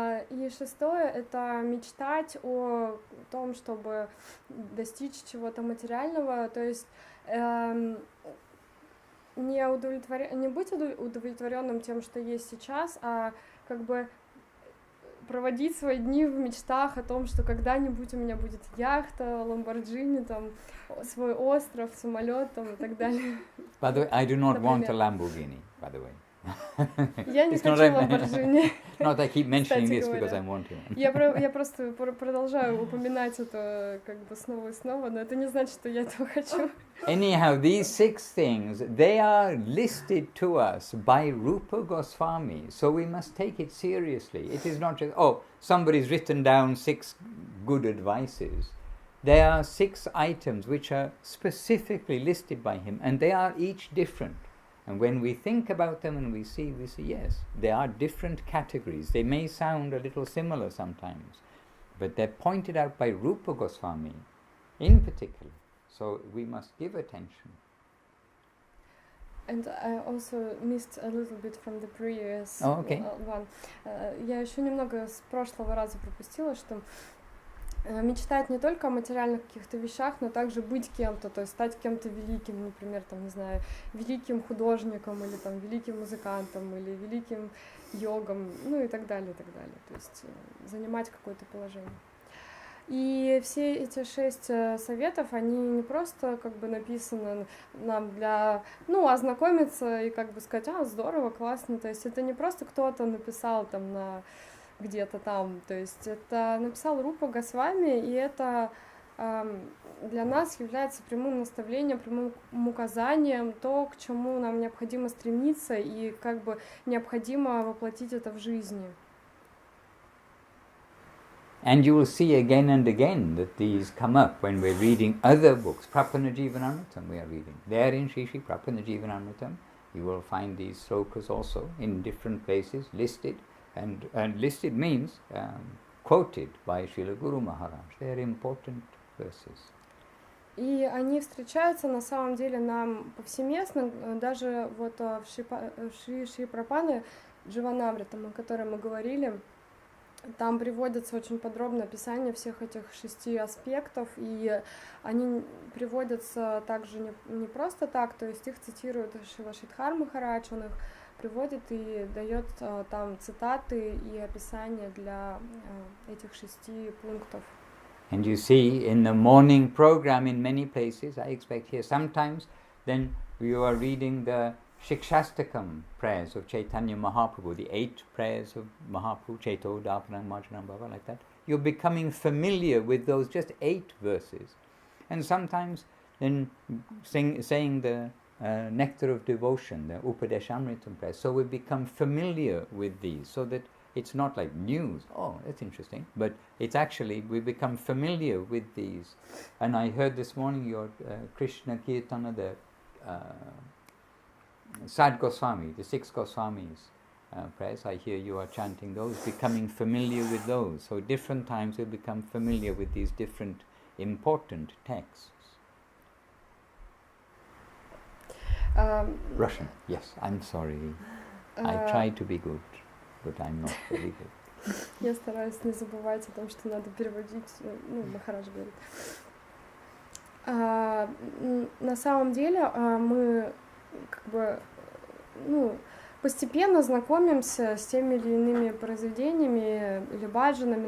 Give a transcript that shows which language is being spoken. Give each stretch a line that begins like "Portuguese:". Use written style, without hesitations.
Russian: И шестое — это мечтать о том, чтобы достичь чего-то материального, то есть не быть удовлетворенным тем, что есть сейчас, а как бы проводить свои дни в мечтах о том, что когда-нибудь у меня будет яхта, ламборджини, там, свой остров, самолет, там, и так далее.
English: By the way, I do not want a Lamborghini, by the way.
Russian: Я не хочу Lamborghini.
English: Not I keep mentioning this because I want to.
Russian: Я просто продолжаю упоминать это как бы снова и снова, но это не значит, что я этого хочу.
English: Anyhow, these 6 things, they are listed to us by Rupa Goswami, so we must take it seriously. It is not just, oh, somebody's written down 6 good advices. There are 6 items which are specifically listed by him, and they are each different. And when we think about them and we see, yes, they are different categories. They may sound a little similar sometimes, but they're pointed out by Rupa Goswami in particular. So we must give attention. And I also missed a little bit from the previous one.
Russian: Я еще немного с прошлого раза пропустила, что мечтать не только о материальных каких-то вещах, но также быть кем-то, то есть стать кем-то великим, например, там, не знаю, великим художником или там великим музыкантом или великим йогом, ну и так далее, то есть занимать какое-то положение. И все эти 6 советов, они не просто как бы написаны нам для, ознакомиться и как бы сказать, здорово, классно, то есть это не просто кто-то написал там на где-то там, то есть это написал Рупа Госвами, и это для нас является прямым наставлением, прямым указанием, то, к чему нам необходимо стремиться и как бы необходимо воплотить это в жизни.
English: And you will see again and again that these come up when we're reading other books. Prapanajivanamritam we are reading. There in Shri Shri Prapanajivanamritam you will find these slokas also in different places listed. And listed means quoted by Srila Guru Maharaj. They are important verses.
Russian: И они встречаются на самом деле нам повсеместно, даже вот в Шри Прапане Дживанамритам, о котором мы говорили, там приводится очень подробное описание всех этих 6 аспектов, и они приводятся также не просто так, то есть их цитирует Шрила Шридхар Махарадж, он их приводит и дает там цитаты и описания для этих 6 пунктов.
English: And you see in the morning program in many places, I expect here sometimes, then you are reading the Shikshastakam prayers of Chaitanya Mahaprabhu, the 8 prayers of Mahaprabhu, Chaito, Dapanam, Marjanam, Bhava, like that. You're becoming familiar with those just 8 verses. And sometimes then saying the Nectar of Devotion, the Upadeshamritam prayers. So we become familiar with these, so that it's not like news, oh, that's interesting, but it's actually, we become familiar with these. And I heard this morning your Krishna Kirtana, the Sad Goswami, the 6 Goswamis prayers, I hear you are chanting those, becoming familiar with those. So different times we become familiar with these different important texts. Russian, yes, I'm sorry. I try to be good, but I'm not very good.
Russian: Я стараюсь не забывать о том, что надо переводить, Махарадж говорит. На самом деле мы как бы, постепенно знакомимся с теми или иными произведениями или баджанами.